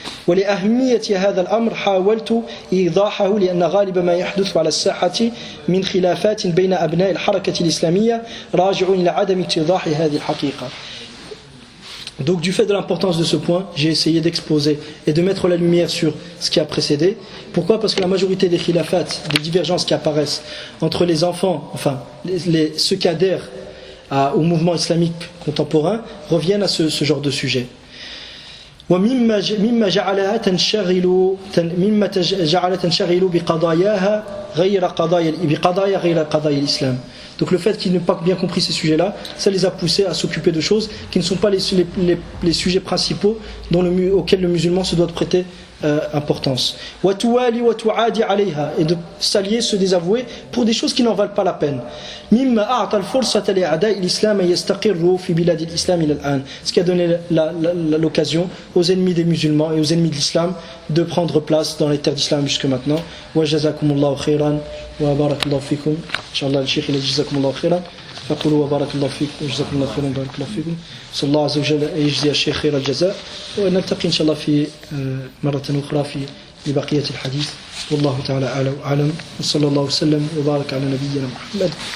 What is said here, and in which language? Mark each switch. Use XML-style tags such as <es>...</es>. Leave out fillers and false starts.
<ar>ولأهمية هذا الأمر حاولت إيضاحه لأن غالب ما يحدث على الساحة من خلافات بين أبناء الحركة الإسلامية راجع إلى عدم اتضاح هذه الحقيقة.</ar> <fr>Donc du fait de l'importance de ce point, j'ai essayé d'exposer et de mettre la lumière sur ce qui a précédé. Pourquoi ? Parce que la majorité des khilafats, des divergences qui apparaissent entre les enfants, enfin ceux qui adhèrent au mouvement islamique contemporain, reviennent à ce genre de sujet.</fr> <ar>ومما جعلها تنشغل بقضايا غير قضايا الإسلام.</ar> <fr>Donc le fait qu'ils n'aient pas bien compris ces sujets-là, ça les a poussés à s'occuper de choses qui ne sont pas les sujets principaux auxquels le musulman se doit de prêter importance. Et de s'allier, se désavouer pour des choses qui n'en valent pas la peine. Ce qui a donné l'occasion aux ennemis des musulmans et aux ennemis de l'islam de prendre place dans les terres d'islam jusque maintenant.</fr> <ar>Wa jazakumullahu khairan wa barakallahu fikum.</ar> <fr>Inch'Allah, le cheikh il a dit jazakumullahu khairan.</fr> <ar>فقولوا وبارك الله فيكم وجزاكم الله خيرا وبارك الله فيكم. صلى الله عز وجل أن يجزي الشيخ خير الجزاء ونلتقي إن شاء الله في مرة أخرى في لبقية الحديث والله تعالى أعلم وصلى الله وسلم وبارك على نبينا محمد</ar>